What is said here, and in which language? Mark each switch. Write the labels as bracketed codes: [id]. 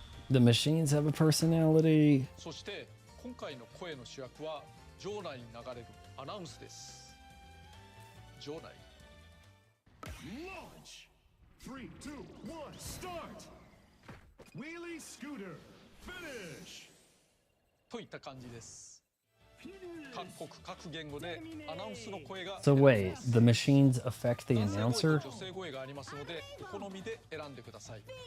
[en] The machines have a personality. [ja] 今回の声の主役は場内に流れるアナウンスです。場内。 [en] Launch! 3, 2, 1, start! Wheelie scooter, finish! [ja] といった感じです。各国各言語でアナウンスの声が。 [en] So wait, the machines affect the announcer? [ja] 女性声がありますので、お好みで選んでください。